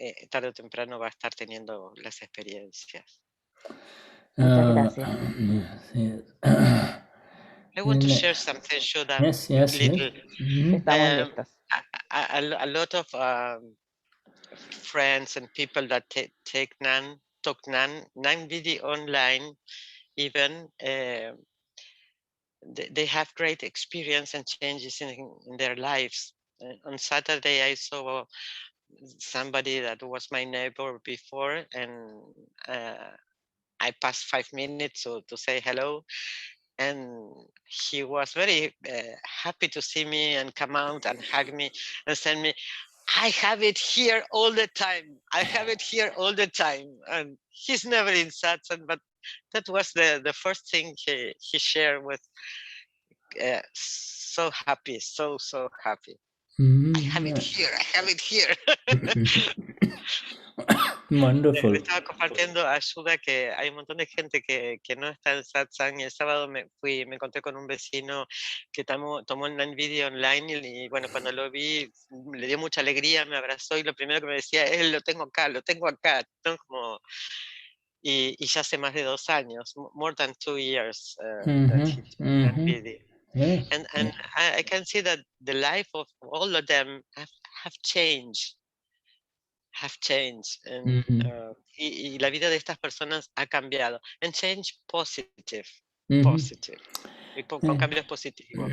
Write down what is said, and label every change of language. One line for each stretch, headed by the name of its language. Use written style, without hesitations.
Spanish: Tarde o temprano va a estar teniendo las experiencias. Muchas gracias.
English: I want to share something, Shuddha. Yes. Little.
Spanish: Estamos listos.
English: A lot of friends and people that took Gnanvidi online, even they have great experience and changes in their lives. On Saturday, I saw somebody that was my neighbor before, and I passed 5 minutes to say hello, and he was very happy to see me and come out and hug me and send me, I have it here all the time. I have it here all the time. And he's never in satsang, but that was the first thing he shared with. So happy, so happy. I have it here, I have it here. Wonderful.
Spanish: Le estaba compartiendo a Shuddha que hay un montón de gente que no está en satsang, y el sábado me encontré con un vecino que tomó el Gnanvidi online, y bueno, cuando lo vi le dio mucha alegría, me abrazó y lo primero que me decía es, lo tengo acá, ¿no? Como, y ya hace más de 2 años,
English: more than 2 years that he took Gnanvidi. And I can see that the life of all of them have changed. have changed. And,
Spanish: y la vida de estas personas ha cambiado.
English: And change positive. Positive.
Spanish: Con cambios positivos.